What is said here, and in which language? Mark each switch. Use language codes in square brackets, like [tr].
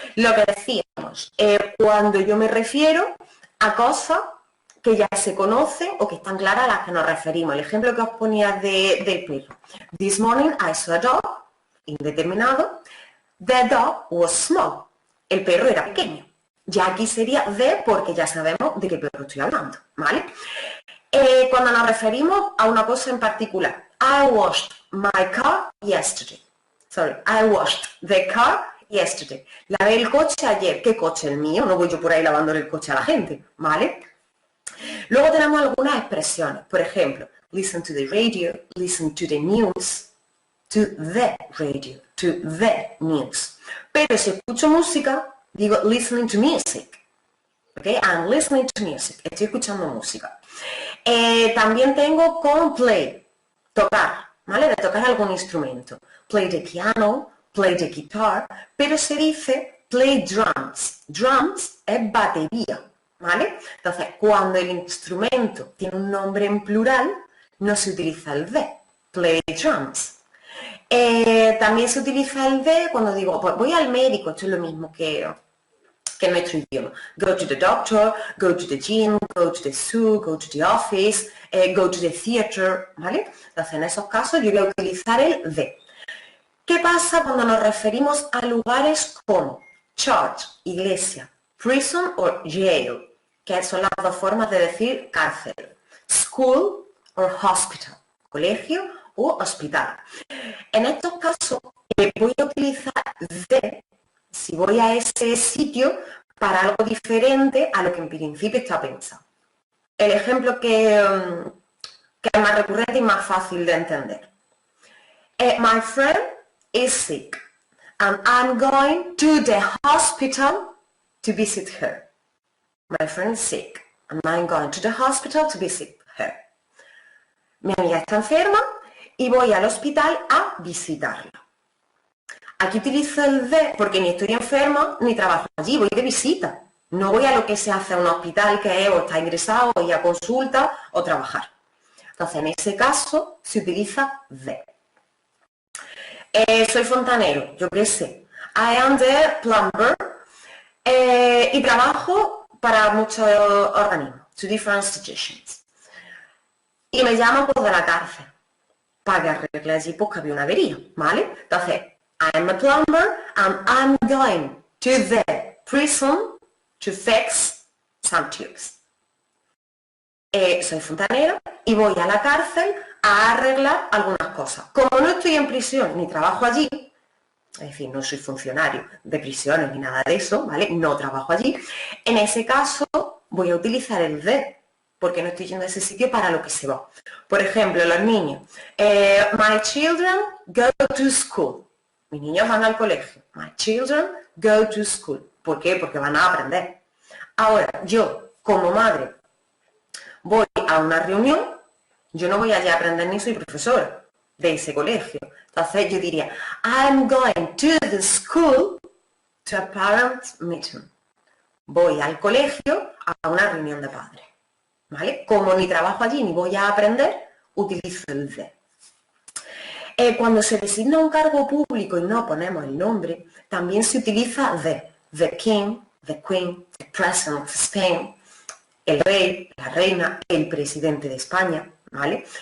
[es] Lo que decíamos, cuando yo me refiero a cosas que ya se conocen o que están claras a las que nos referimos. El ejemplo que os ponía del perro. [en] This morning I saw a dog, [es] indeterminado. [en] The dog was small. [es] El perro era pequeño. Ya aquí sería de porque ya sabemos de qué perro estoy hablando, ¿vale? Cuando nos referimos a una cosa en particular. [en] I washed my car yesterday. Sorry, I washed the car yesterday. [es] Lavé el coche ayer. ¿Qué coche? El mío. No voy yo por ahí lavándole el coche a la gente, ¿vale? Luego tenemos algunas expresiones. Por ejemplo, [en] listen to the radio, listen to the news, to the radio, to the news. [es] Pero si escucho música, digo [en] listening to music. [es] ¿Ok? [en] I'm listening to music. [es] Estoy escuchando música. También tengo con play, tocar, ¿vale? De tocar algún instrumento. [en] Play the piano, play the guitar, [es] pero se dice [en] play drums. [es] Drums es batería, ¿vale? Entonces, cuando el instrumento tiene un nombre en plural, no se utiliza el de, play drums. También se utiliza el de cuando digo, pues voy al médico, esto es lo mismo que nuestro idioma. [en] Go to the doctor, go to the gym, go to the zoo, go to the office, go to the theater, ¿vale? [es] Entonces, en esos casos yo voy a utilizar el de. ¿Qué pasa cuando nos referimos a lugares como church, iglesia, prison o jail, que son las dos formas de decir cárcel, school o hospital, colegio u hospital? En estos casos voy a utilizar de si voy a ese sitio para algo diferente a lo que en principio está pensado. El ejemplo que es más recurrente y más fácil de entender. [en] My friend is sick and I'm going to the hospital to visit her. My friend is sick and I'm going to the hospital to visit her. [es] Mi amiga está enferma y voy al hospital a visitarla. Aquí utilizo el de porque ni estoy enferma ni trabajo allí, voy de visita. No voy a lo que se hace en un hospital, que es o estar ingresado, o ir a consulta o trabajar. Entonces, en ese caso se utiliza de. Soy fontanero, yo qué sé. [en] I am the plumber. [es] Y trabajo para muchos organismos, [en] to different institutions. [es] Y me llaman pues de la cárcel para que arregle allí pues que había una avería, ¿vale? [en] Entonces, I'm a plumber and I'm going to the prison to fix some tubes. [es] Soy fontanero y voy a la cárcel a arreglar algunas cosas. Como no estoy en prisión ni trabajo allí, es decir, no soy funcionario de prisiones ni nada de eso, ¿vale? No trabajo allí. En ese caso voy a utilizar el de, porque no estoy yendo a ese sitio para lo que se va. Por ejemplo, los niños. [en] My children go to school. [es] Mis niños van al colegio. [en] My children go to school. [es] ¿Por qué? Porque van a aprender. Ahora, yo, como madre, voy a una reunión, yo no voy allá a aprender ni soy profesora de ese colegio. Entonces yo diría, [en] I'm going to the school to a parent meeting. [es] Voy al colegio a una reunión de padres. ¿Vale? Como ni trabajo allí ni voy a aprender, utilizo el de. Cuando se designa un cargo público y no ponemos el nombre, también se utiliza [en] the king, the queen, the president of Spain, [es] el rey, la reina, el presidente de España, ¿vale?